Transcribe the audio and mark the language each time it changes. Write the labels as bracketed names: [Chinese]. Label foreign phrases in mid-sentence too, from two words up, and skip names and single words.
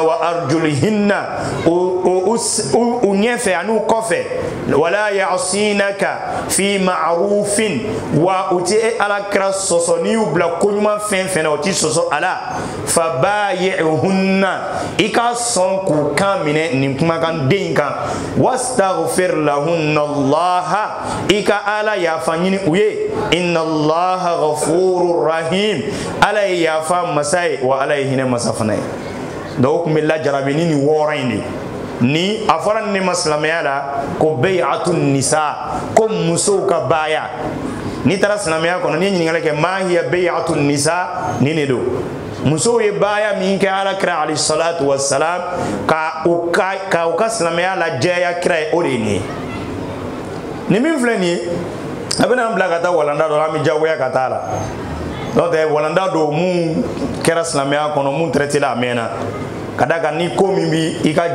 [Arabic] وأرجلهن [Bambara] u ɲɛfɛ ani u kɔfɛ [Arabic] ولا يعصينك في معروف [Bambara] wa u tɛ e alakira sɔsɔ n'i y'u bila ko ɲuman fɛn fɛn na o tɛ sɔsɔ a la fabayi'hunna i ka sɔn k'u kan minɛ nin kumakan den kan [Arabic] واستغفر لهن الله [Bambara] i ka ala yafa ɲini u ye [Arabic] إن الله غفور رحيم [Bambara] ala ye yafa masa ye wa ala ye hinɛ masa fana ye donc o tun bɛ lajarabi ni nin wɔɔrɔ in de ni a fɔra ni ma silamɛya la ko [Arabic] بيعة النساء [Bambara] ko musow ka baya n'i taara silamɛya kɔnɔ n'i ye ɲininkali kɛ [Arabic] ما هي بيعة النساء [Bambara] nin de don muso ye baaya min kɛ alakira [Arabic] عليه الصلاة والسلام [Bambara] ka u ka silamɛya lajɛya kira ye o de ye nin ye ni min filɛ nin ye a bɛna an bila ka taa walanda dɔ la an bɛ jagoya ka taa la n'o tɛ walanda dɔ mun kɛra silamɛya kɔnɔ mun traité la a mɛnna ka da kan ni ko min bi i ka